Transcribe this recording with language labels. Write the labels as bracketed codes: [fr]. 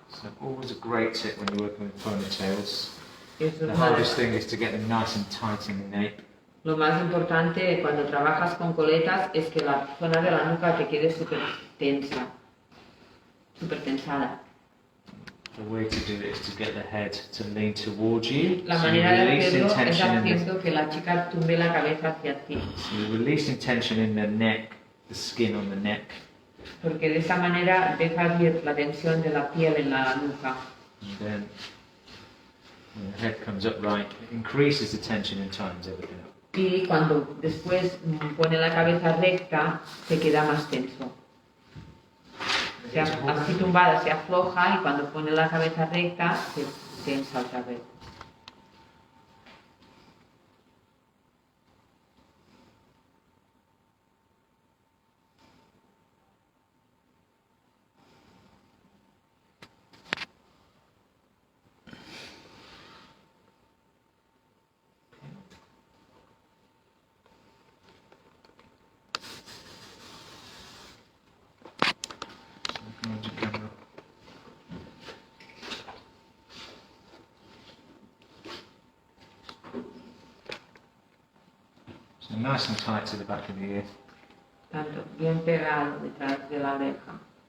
[en] So always a great tip when you're working with ponytails. The hardest thing is to get them nice and tight in the nape. [es] Lo más importante cuando trabajas con coletas es que la zona de la nuca te quede súper tensa, súper tensada. [en] The way to do it is to get the head to lean towards you. [es] La manera de hacerlo es haciendo que la chica tumbe la cabeza hacia ti. [en] So you're releasing tension in the neck, the skin on the neck. [es] Porque de esa manera dejas ir la tensión de la piel en la nuca. [en] And then when the head comes upright, it increases the tension and tightens everything up. [es] Y cuando después pone la cabeza recta, se queda más tenso. Así tumbada se afloja y cuando pone la cabeza recta se tensa otra vez. [en] So nice and tight to the back of the ear. [es] Tanto bien pegado detrás de la oreja.